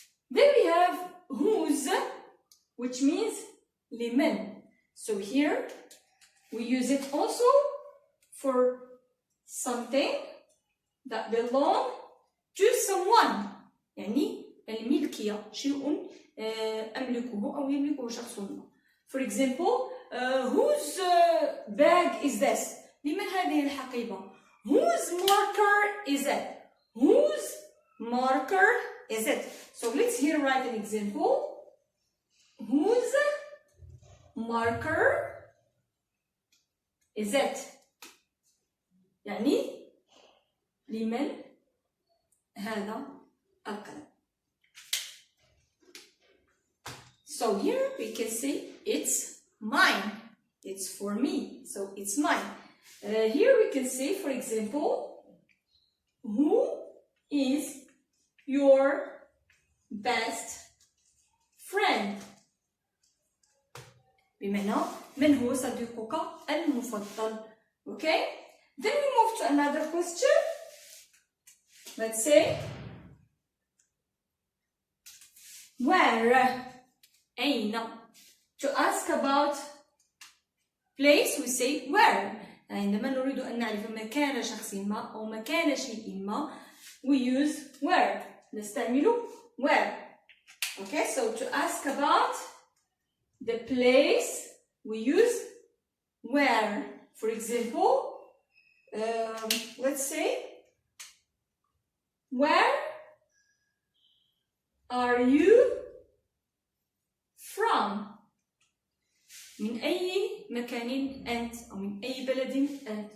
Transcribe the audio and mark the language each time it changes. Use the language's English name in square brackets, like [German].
[English] Then we have whose, which means limen. So here we use it also for something that belongs to someone. [Arabic] يعني الملكية شيء أملكه أو يملكه شخص ما. [English] For example, whose bag is this? [Arabic] لمن هذه الحقيبة? [English] Whose marker is it? Whose marker is it? So let's here write an example. Whose marker is it? [Arabic] يعني لمن هذا القلم. [English] So here we can say it's mine. It's for me. So it's mine. Here we can say, for example, who is your best friend? [Arabic] بمعنى من هو صديقك المفضل. [English] Okay? Then we move to another question. Let's say where? أين? To ask about place we say where. [Arabic] عندما نريد أن نعرف مكان شخص ما أو مكان شيء ما [English] we use where. [Arabic] نستعمل [English] where. Okay, so to ask about the place we use where. For example, let's say where are you from? [Arabic] من أي مكان أنت أو من أي بلد أنت.